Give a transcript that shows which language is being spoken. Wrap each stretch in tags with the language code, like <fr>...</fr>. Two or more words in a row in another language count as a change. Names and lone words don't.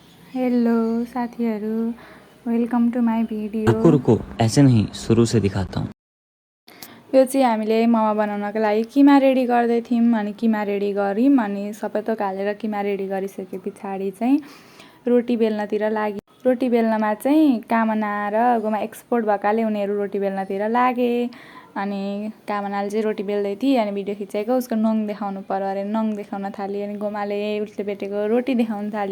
<ne>हेलो साथीहरू,</ne> <en>Welcome to my video.</en> <hi>रुको रुको, ऐसे नहीं, शुरू से दिखाता हूँ।</hi> <ne>यो चाहिँ हामीले मोमो बनाउनको लागि किमा रेडी गर्दै थियौँ अनि किमा रेडी गऱ्यौँ अनि सबै थोक हालेर किमा रेडी गरिसके पछाडि चाहिँ रोटी बेल्नतिर लाग्यो। रोटी बेल्नमा चाहिँ कामना र गोमा एक्सपोर्ट भएकाले उनीहरू रोटी बेल्नतिर लागे अनि कामनाले चाहिँ रोटी बेल्दै थिए अनि भिडियो खिचेको उसको नङ देखाउनु पर्यो अरे, नङ देखाउन थाली अनि गोमाले उसले बेटेको रोटी देखाउन थाली।</ne>